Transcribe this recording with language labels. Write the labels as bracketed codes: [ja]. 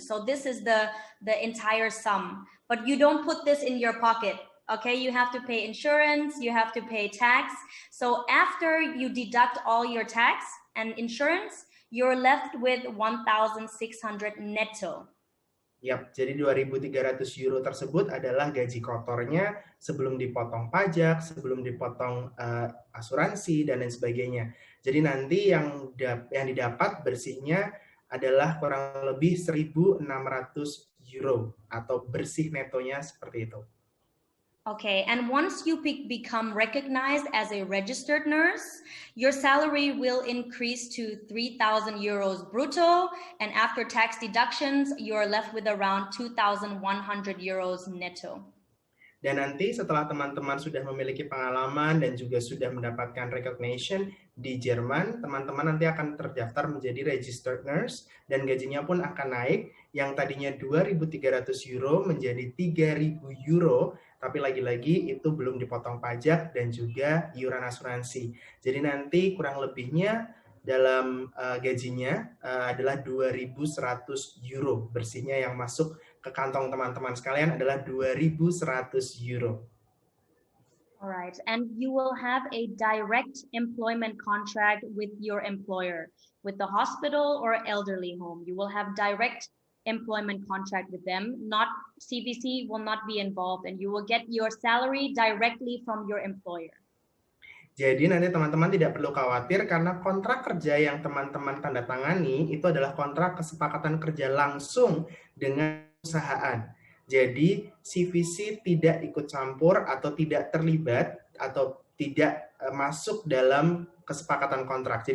[en] So this is the entire sum, but you don't put this in your pocket. Okay, you have to pay insurance, you have to pay tax. So after you deduct all your tax and insurance, you're left with 1,600 netto. [id] Yap, jadi 2.300 euro tersebut adalah gaji kotornya sebelum dipotong pajak, sebelum dipotong asuransi, dan lain sebagainya. Jadi nanti yang didapat bersihnya adalah kurang lebih 1.600 euro atau bersih netonya seperti itu. [en] Okay, and once you become recognized as a registered nurse, your salary will increase to 3,000 euros brutto, and after tax deductions, you're left with around 2,100 euros netto. [id] Dan nanti setelah teman-teman sudah memiliki pengalaman dan juga sudah mendapatkan recognition di Jerman, teman-teman nanti akan terdaftar menjadi registered nurse dan gajinya pun akan naik yang tadinya 2.300 euro menjadi 3.000 euro, tapi lagi-lagi itu belum dipotong pajak dan juga iuran asuransi. Jadi nanti kurang lebihnya dalam gajinya adalah 2.100 euro bersihnya yang masuk ke kantong teman-teman sekalian adalah 2.100 euro. [en] Alright, and you will have a direct employment contract with your employer, with the hospital or elderly home. You will have direct employment contract with them. Not CVC will not be involved, and you will get your salary directly from your employer. [id] Jadi nanti teman-teman tidak perlu khawatir karena kontrak kerja yang teman-teman tanda tangani itu adalah kontrak kesepakatan kerja langsung dengan perusahaan. Jadi CVC tidak ikut campur atau tidak terlibat atau tidak masuk dalam kesepakatan kontrak.